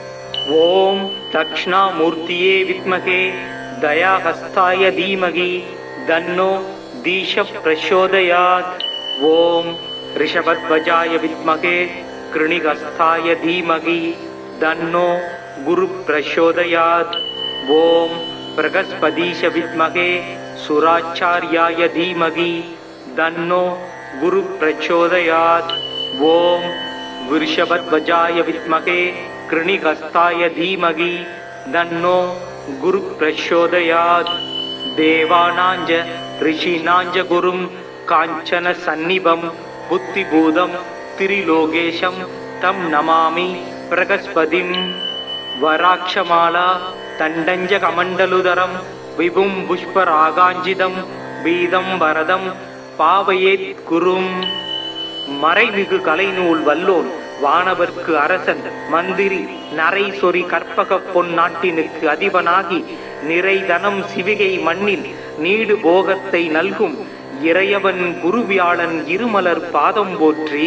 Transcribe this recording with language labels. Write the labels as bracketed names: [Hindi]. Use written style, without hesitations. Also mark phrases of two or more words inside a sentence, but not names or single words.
[Sanskrit] ॐ दक्षिणामूर्तये विद्महे दयाहस्ताय धीमहि तन्नो धीश प्रचोदयात्. ॐ वृषभध्वजाय विद्महे घृणिहस्ताय धीमहि तन्नो गुरु प्रचोदयात्. ॐ बृहस्पतीश विद्महे सुराचार्याय धीमहि तन्नो गुरु प्रचोदयात्। ओम वृषभध्वजाय विद्महे कृणिहस्ताय धीमहि तन्नो गुरु प्रचोदयात्। देवानांच ऋषीणांच गुरुं कांचन सन्निभं बुद्धिभूतं त्रिलोकेशं तं नमामि प्रगस्पतिं। वराक्षमाला तण्डञ्च कमण्डलुधरं विभुं पुष्परागाञ्जितं पीतं वरदं भावयेद् गुरुम्. [Tamil] மறைமிகு கலைநூல் வல்லோன் வானவர்க்கு அரசன் மந்திரி நரை சொறி கற்பக பொன் நாட்டினுக்கு அதிபனாகி நிறைதனம் சிவிகை மண்ணில் நீடு போகத்தை நல்கும் இறையவன் குருவியாளன் இருமலர் பாதம் போற்றி.